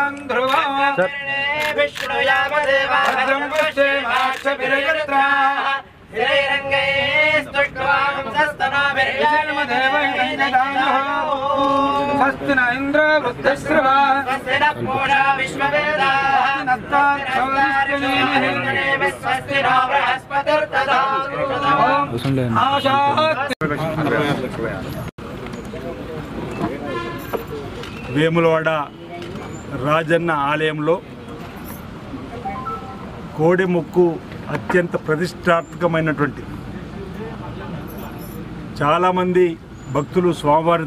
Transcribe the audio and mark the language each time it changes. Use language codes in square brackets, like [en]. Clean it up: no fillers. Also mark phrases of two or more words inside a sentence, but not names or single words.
[sa] न इंद्र वृद्धश्रवा स्वस्ति न पूषा विश्ववेदाः स्वस्ति न बृहस्पतिर्दधातु। [te] వేములవాడ రాజన్న ఆలయంలో కోడి మొక్కు అత్యంత ప్రతిష్టాత్మకమైనటువంటి చాలామంది భక్తులు స్వామివారిని